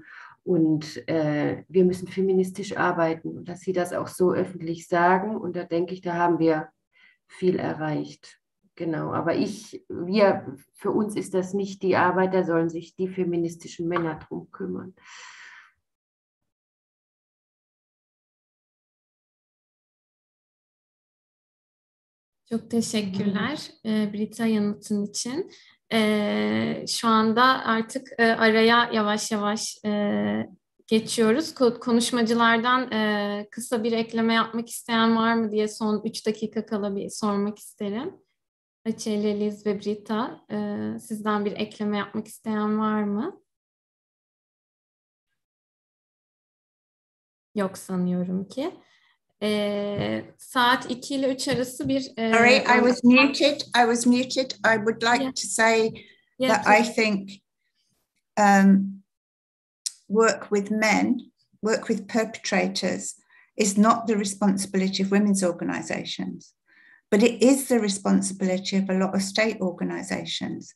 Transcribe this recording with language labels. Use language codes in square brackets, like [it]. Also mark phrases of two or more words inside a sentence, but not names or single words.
[de] Und wir müssen feministisch arbeiten und dass sie das auch so öffentlich sagen. Und da denke ich, da haben wir viel erreicht. Genau, aber für uns ist das nicht die Arbeit, da sollen sich die feministischen Männer drum kümmern. [tr] Çok teşekkürler Britta yanıtın için. Şu anda artık araya yavaş yavaş geçiyoruz. Konuşmacılardan kısa bir ekleme yapmak isteyen var mı diye son 3 dakika kala bir sormak isterim. Açelya, Liz ve Britta, sizden bir ekleme yapmak isteyen var mı? Yok sanıyorum ki. Saat 2 ile 3 arası bir... [en] Sorry, I was muted. I would like to say that I think work with men, work with perpetrators is not the responsibility of women's organisations, but it is the responsibility of a lot of state organisations.